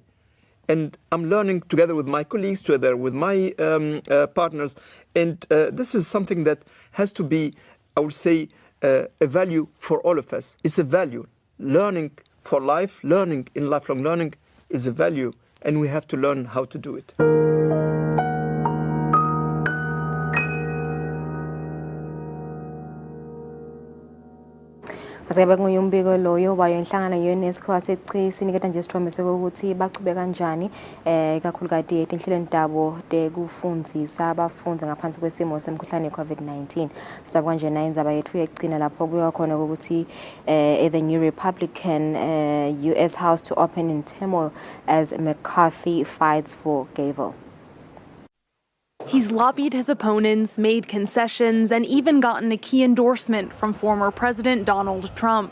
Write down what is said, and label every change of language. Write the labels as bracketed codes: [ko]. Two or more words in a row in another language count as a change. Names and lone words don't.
[en] And I'm learning together with my colleagues, together with my partners. And this is something that has to be, I would say, a value for all of us. It's a value. Learning for life, learning in lifelong learning is a value, and we have to learn how to do it. [ss] Asebe ngumbiko loyo wayo inhlangano ye-UNESCO waseCisi niketa nje sithombe ukuthi baqhubeka kanjani kakhulukati etinhlelweni dabo tekufundisa abafundi ngaphansi kwesimo semkhuhlane we-COVID-19. Sidabwa nje nayo indzaba yethu yegcina lapho kuyiwa khona ukuthi [en] the New Republican US House to open in turmoil as McCarthy fights for gavel. He's lobbied his opponents, made concessions, and even gotten a key endorsement from former President Donald Trump.